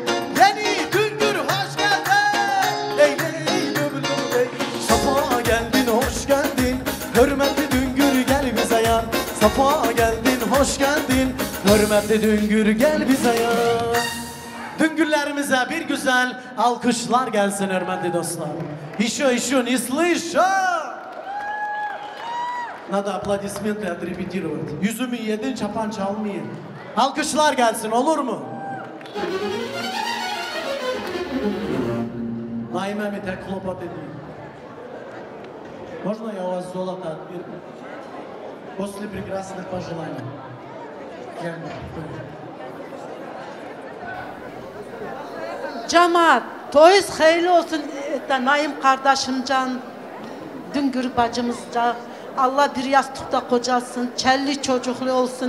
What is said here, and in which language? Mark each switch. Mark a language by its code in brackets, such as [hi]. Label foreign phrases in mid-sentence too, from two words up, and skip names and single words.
[tr] Yeni düngür hoş geldi ley ley lüm lüm ley. Safa geldin hoş geldin hürmetli düngür gel bize yan. Safa geldin hoş geldin hürmetli düngür gel bize yan. Düngürlerimize bir güzel alkışlar gelsin hürmetli dostlar. [ru] Еще, не слышу. Надо аплодисменты отрепетировать. [tr] Yüzümü yedin, çapan çalmayın. Alkışlar gelsin, olur mu? Naim'e tek хлопот edeyim. [ru] Можно я у вас золото отберу? После прекрасных пожеланий. [tr] Cemaat, toyuz hayırlı olsun Naim kardeşimcan, Düngür bacımızca. Allah bir yastıkta kocalsın, çelli çocuklu olsun.